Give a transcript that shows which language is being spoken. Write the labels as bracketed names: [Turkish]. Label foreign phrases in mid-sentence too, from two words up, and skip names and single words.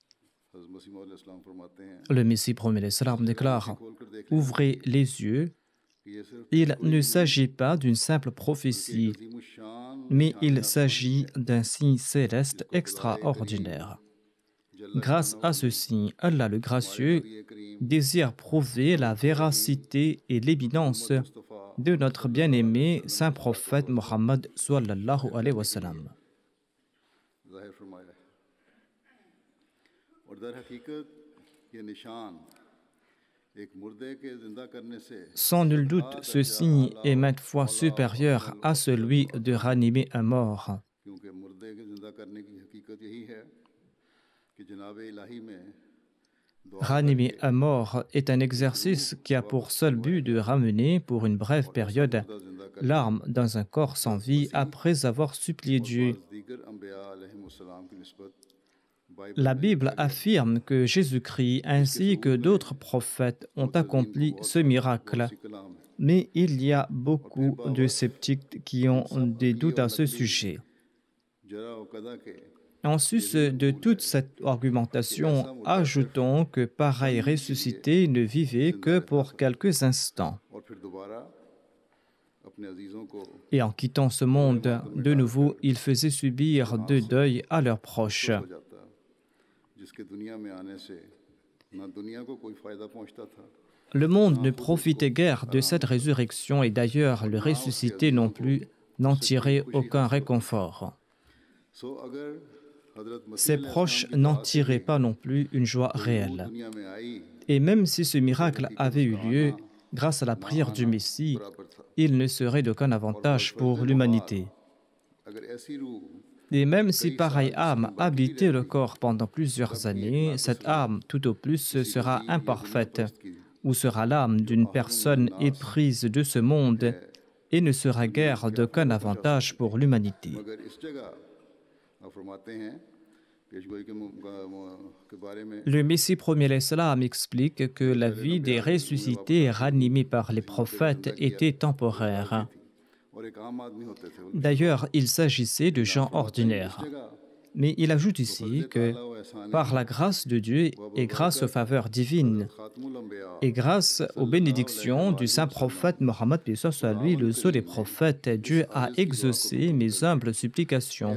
[French] Le Messie promis [Arabic] عليه السلام [French] déclare: ouvrez les yeux Il ne s'agit pas d'une simple prophétie, mais il s'agit d'un signe céleste extraordinaire. Grâce à ce signe, Allah le Gracieux désire prouver la véracité et l'éminence de notre bien-aimé Saint Prophète Mohammed [Arabic] صلى الله عليه وسلم. [Urdu] ظاہر فرمایا ہے اور در حقیقت یہ نشان ایک مردے کے زندہ کرنے سے [French] Sans nul doute, ce signe est maintes fois supérieur à celui de ranimer un mort. [Urdu] کیونکہ مردے کے زندہ کرنے کی حقیقت یہی ہے کہ جناب الٰہی میں [French] Ranimer un mort est un exercice qui a pour seul but de ramener, pour une brève période, l'âme dans un corps sans vie après avoir supplié Dieu. [Urdu] دیگر انبیاء علیہم السلام کی نسبت [French] La Bible affirme que Jésus-Christ ainsi que d'autres prophètes ont accompli ce miracle, [Urdu] کلام ہے [French] mais il y a beaucoup de sceptiques qui ont des doutes à ce sujet. [Urdu] جرح و قدح کے [French] En sus de toute cette argumentation, ajoutons que pareil ressuscité ne vivait que pour quelques instants. [Urdu] اور پھر دوبارہ اپنے عزیزوں کو [French] Et en quittant ce monde, de nouveau, ils faisaient subir de deuil à leurs proches. [Urdu] ہو جاتا جس کے دنیا میں آنے سے نہ دنیا کو کوئی فائدہ پہنچتا تھا [French] Le monde ne profitait guère de cette résurrection et d'ailleurs le ressuscité non plus n'en tirait aucun réconfort. [Urdu] سو اگر حضرت [French] Ses proches n'en tiraient pas non plus une joie réelle. [Urdu] دنیا میں آئی [French] Et même si ce miracle avait eu lieu, grâce à la prière du Messie, il ne serait d'aucun avantage pour l'humanité. [Urdu] اگر ایسی روح [French] Et même si pareille âme habitait le corps pendant plusieurs années, cette âme tout au plus sera imparfaite, ou sera l'âme d'une personne éprise de ce monde et ne sera guère d'aucun avantage pour l'humanité. [Urdu] مگر اس جگہ آپ فرماتے ہیں پیشگوئی کے بارے میں [French] Le Messie premier l'Islam explique que la vie des ressuscités ranimés par les prophètes était temporaire. [Urdu] اور ایک عام آدمی ہوتے تھے [French] D'ailleurs, il s'agissait de gens ordinaires. [Urdu] जगह [French] Mais il ajoute ici que par la grâce de Dieu et grâce aux faveurs divines [Urdu] خاتم الانبیاء [French] et grâce aux bénédictions du saint prophète Mohammed, paix soit lui, le sceau des prophètes, Dieu a exaucé mes humbles supplications.